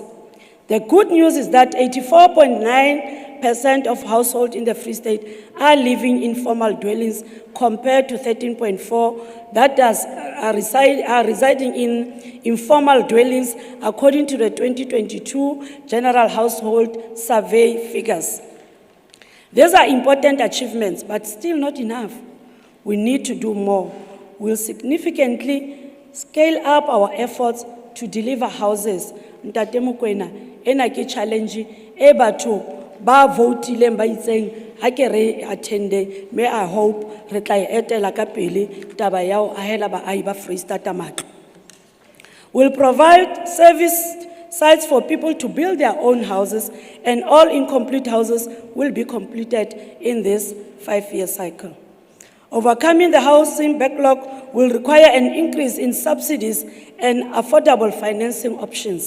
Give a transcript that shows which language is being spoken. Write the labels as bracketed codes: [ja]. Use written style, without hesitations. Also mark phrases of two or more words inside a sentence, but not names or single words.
[en] The good news is that 84.9% of households in the Free State are living in formal dwellings compared to 13.4% that are residing in informal dwellings according to the 2022 General Household Survey figures. These are important achievements, but still not enough. We need to do more. We'll significantly scale up our efforts to deliver houses. [st] Ntate Mokoena, ena ke challenge e batho ba votileng ba itseng ha ke re attende. [en] May I hope [st] re tla etela ka pele taba ya ho ahela baahi ba Free State matlo. [en] We'll provide service sites for people to build their own houses, and all incomplete houses will be completed in this 5-year cycle. Overcoming the housing backlog will require an increase in subsidies and affordable financing options.